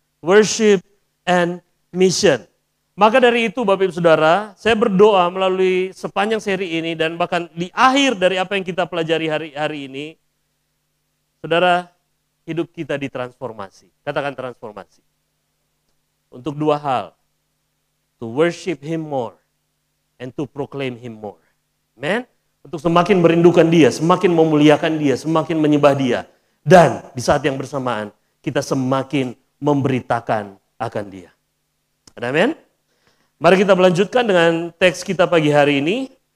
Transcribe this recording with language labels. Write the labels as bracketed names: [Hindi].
[English] Worship and mission. [Indonesian] Maka dari itu Bapak Ibu Saudara, saya berdoa melalui sepanjang seri ini dan bahkan di akhir dari apa yang kita pelajari hari ini, saudara, hidup kita ditransformasi. Katakan transformasi. Untuk 2 hal. [English] To worship Him more and to proclaim Him more. Amen. [Indonesian] Untuk semakin merindukan Dia, semakin memuliakan Dia, semakin menyembah Dia. Dan di saat yang bersamaan, kita semakin memberitakan akan Dia. Amin. Mari kita melanjutkan dengan teks kita pagi hari ini.